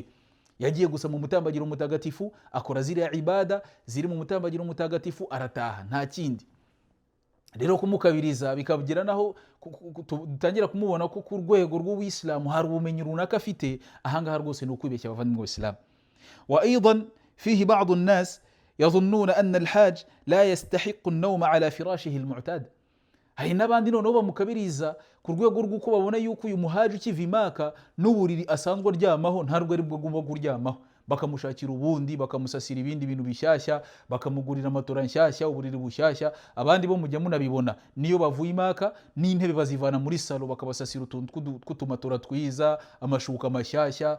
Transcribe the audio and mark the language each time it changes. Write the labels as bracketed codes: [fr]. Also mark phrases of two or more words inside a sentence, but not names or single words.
[rw] Yagiye gusa mu mutambagiro mutagatifu, akora ziriya ibada ziri mu mutambagiro mutagatifu, arataha, nta kindi. Rero kumukabiriza bikabugira naho dutangira kumubona ko ku rwego rw'Ubuislamu hari ubumenyi runaka afite. Ahangaha rwose ni ukwibeshya abavandimwe b'Islam. [ar] وأيضا فيه بعض الناس يظنون أن الحاج لا يستحق النوم على فراشه المعتاد. [rw] Hari n'abandi noneho bamukabiriza ku rwego rw'uko babona yuko uyu muhaji ukiva i Maka n'uburiri asanzwe aryamaho ntarwo ari bwo agomba kuryamaho. bakamushakira ubundi, bakamusasira ibindi bintu bishyashya, bakamugurira amatora nshyashya, uburiri bushyashya. Abandi bo mujya munabibona, niyo bavuye Maka n'intebe bazivana muri salo bakabasasira utuntu tw'utumatora twiza, amashuka mashyashya.